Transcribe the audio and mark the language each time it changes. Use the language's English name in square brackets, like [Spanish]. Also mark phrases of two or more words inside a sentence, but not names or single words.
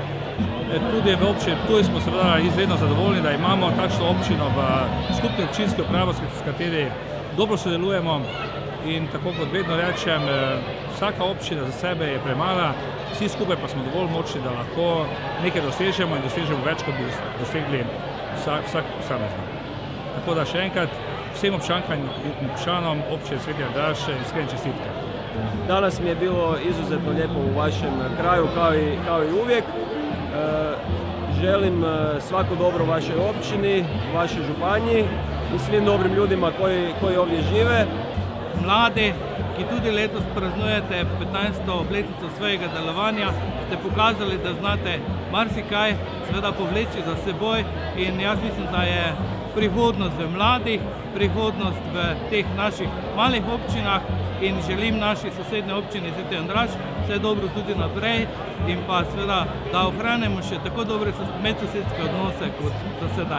[Slovenian] Tudi v občini Ptuj smo seveda izredno zadovoljni, da imamo takšno občino v skupni občinski upravi, s kateri dobro sodelujemo in tako kot vedno rečem, vsaka občina za sebe je premala, vsi skupaj pa smo dovolj močni, da lahko nekaj dosežemo in dosežemo več, kot bi dosegli vsak posameznik. Tako da še enkrat vsem občankam in občanom občine Sveti Andraž iskrene čestitke. [Croatian] Danas mi je bilo izuzetno lijepo u vašem kraju, kao i uvijek. Želim svako dobro vašoj općini, vašoj županiji i svim dobrim ljudima koji ovdje žive. [Slovenian] Mladi, ki tudi letos praznujete 15. obletnico svojega delovanja, ste pokazali, da znate marsikaj seveda povleči za seboj in jaz mislim, da je prihodnost v mladih, prihodnost v teh naših malih občinah in želim naši sosednji občini Sveti Andraž vse dobro tudi naprej in pa seveda, da ohranimo še tako dobre medsosedske odnose kot do sedaj.